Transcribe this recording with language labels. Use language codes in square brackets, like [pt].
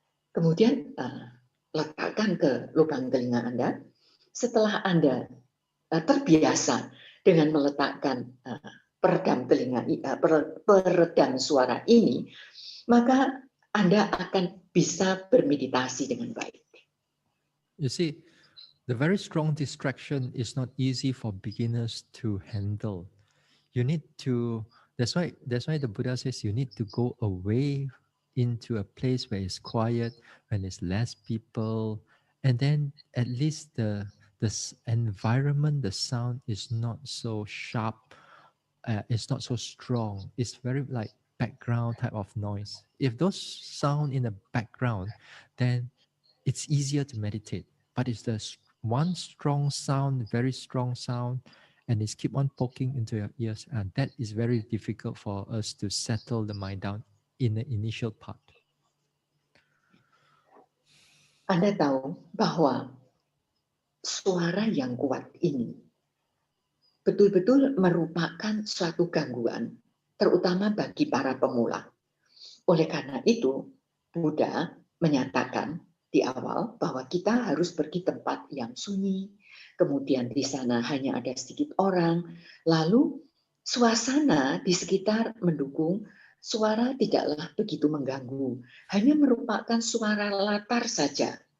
[id] Kemudian letakkan ke lubang telinga Anda. Setelah Anda terbiasa dengan meletakkan peredam telinga, peredam suara ini, maka Anda akan bisa bermeditasi dengan baik. [en] You see, the very strong distraction is not easy for beginners to handle. You need to, that's why the Buddha says you need to go away into a place where it's quiet, when there's less people, and then at least the environment, the sound is not so sharp, it's not so strong. It's very like background type of noise. If those sound in the background, then it's easier to meditate. But it's the one strong sound, very strong sound, and it's keep on poking into your ears, and that is very difficult for us to settle the mind down in the initial part. [id] Anda tahu bahwa suara yang kuat ini betul-betul merupakan suatu gangguan, terutama bagi para pemula. Oleh karena itu, Buddha menyatakan di awal bahwa kita harus pergi tempat yang sunyi, kemudian di sana hanya ada sedikit orang, lalu suasana di sekitar mendukung, suara tidaklah begitu mengganggu, hanya merupakan suara latar saja.